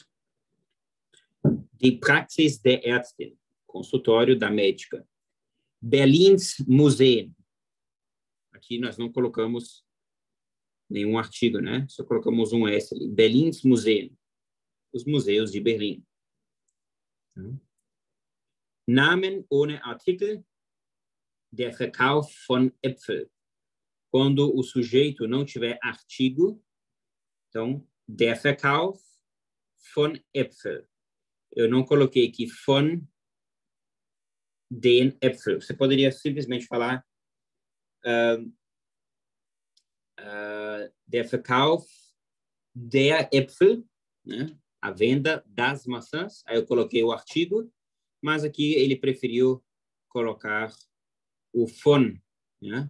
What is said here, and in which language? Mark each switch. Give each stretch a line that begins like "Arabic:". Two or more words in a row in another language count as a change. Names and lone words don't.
German: Die Praxis der Ärztin.
Portuguese: Consultório da médica.
German: Berlins Museen.
Portuguese: Aqui nós não colocamos nenhum artigo, né? Só colocamos um S ali.
German: Berlins Museen.
Portuguese: Os museus de Berlim.
German: Namen ohne Artikel. Der Verkauf von Äpfel.
Portuguese: Quando o sujeito não tiver artigo, então,
German: der Verkauf von Äpfel.
Portuguese: Eu não coloquei aqui
German: von den Äpfel.
Portuguese: Você poderia simplesmente falar
German: der Verkauf der Äpfel,
Portuguese: né? a venda das maçãs. Aí eu coloquei o artigo, mas aqui ele preferiu colocar o von, né?